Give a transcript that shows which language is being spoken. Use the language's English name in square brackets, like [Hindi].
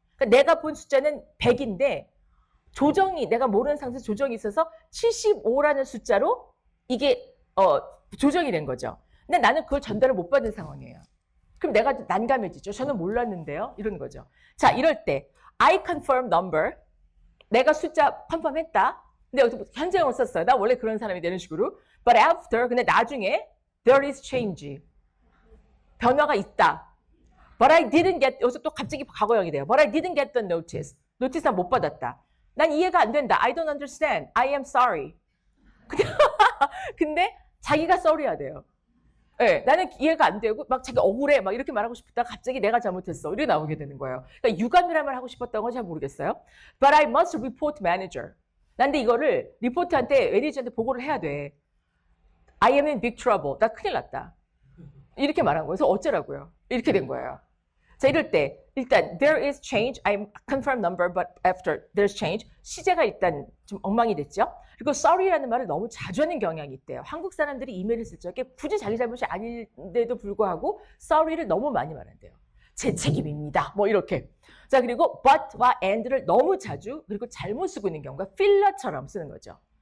[Korean] 그러니까 내가 본 숫자는 100인데 조정이 내가 모르는 상태에서 조정이 있어서 75라는 숫자로 이게 조정이 된 거죠. 근데 나는 그걸 전달을 못 받은 상황이에요. 그럼 내가 난감해지죠. 저는 몰랐는데요. 이런 거죠. 자, 이럴 때 [English] I confirm number. [Korean] 내가 숫자 컨펌했다. 근데 여기서 현재형을 썼어요. 나 원래 그런 사람이 되는 식으로. [English] But after, [Korean] 근데 나중에 [English] there is change. [Korean] 변화가 있다. [English] But I didn't get, [Korean] 여기서 또 갑자기 과거형이 돼요. [English] But I didn't get the notice. [Korean] 노티스 난 못 받았다. 난 이해가 안 된다. [English] I don't understand. I am sorry. [Korean] 근데 자기가 sorry해야 돼요. 네, 나는 이해가 안 되고 막 자기 억울해 막 이렇게 말하고 싶다가 갑자기 내가 잘못했어. 이렇게 나오게 되는 거예요. 그러니까 유감이란 말 하고 싶었던 건 잘 모르겠어요. [English] But I must report manager. [Korean] 난데 이거를 리포트한테 매니저한테 보고를 해야 돼. [English] I am in big trouble. [Korean] 나 큰일 났다. 이렇게 말한 거예요. 그래서 어쩌라고요? 이렇게 된 거예요. 자, 이럴 때 일단 [English] there is change. I confirm number, but after there's change. [Korean] 시제가 일단 좀 엉망이 됐죠. 그리고 sorry라는 말을 너무 자주 하는 경향이 있대요. 한국 사람들이 이메일을 쓸 적에 굳이 자기 잘못이 아닌데도 불구하고 sorry를 너무 많이 말한대요. 제 책임입니다. 뭐 이렇게. 자, 그리고 but와 and를 너무 자주 그리고 잘못 쓰고 있는 경우가 필러처럼 쓰는 거죠.